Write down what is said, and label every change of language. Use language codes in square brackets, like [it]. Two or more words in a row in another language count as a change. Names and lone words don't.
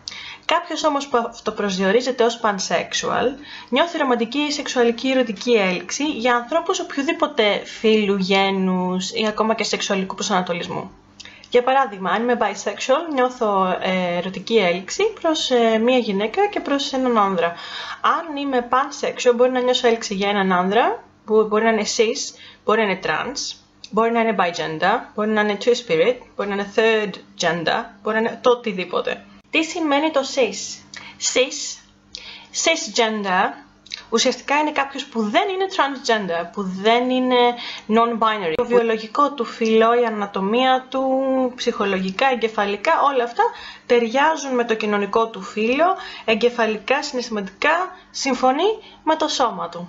[el] Κάποιος όμως που αυτοπροσδιορίζεται ως pansexual νιώθει ρομαντική ή σεξουαλική ερωτική έλξη για ανθρώπους οποιοδήποτε φύλου, γένους ή ακόμα και σεξουαλικού προσανατολισμού. Για παράδειγμα, αν είμαι bisexual, νιώθω ερωτική έλξη προς μία γυναίκα και προς έναν άνδρα. Αν είμαι pansexual, μπορεί να νιώσω έλξη για έναν άνδρα, που μπορεί να είναι cis, μπορεί να είναι trans, μπορεί να είναι bigender, μπορεί να είναι two-spirit, μπορεί να είναι [en] third gender, [el] μπορεί να είναι το οτιδήποτε. Τι σημαίνει το cis? Cisgender ουσιαστικά είναι κάποιος που δεν είναι transgender, που δεν είναι non-binary. Το βιολογικό του φύλο, η ανατομία του, ψυχολογικά, εγκεφαλικά, όλα αυτά ταιριάζουν με το κοινωνικό του φύλο, εγκεφαλικά, συναισθηματικά, συμφωνεί με το σώμα του.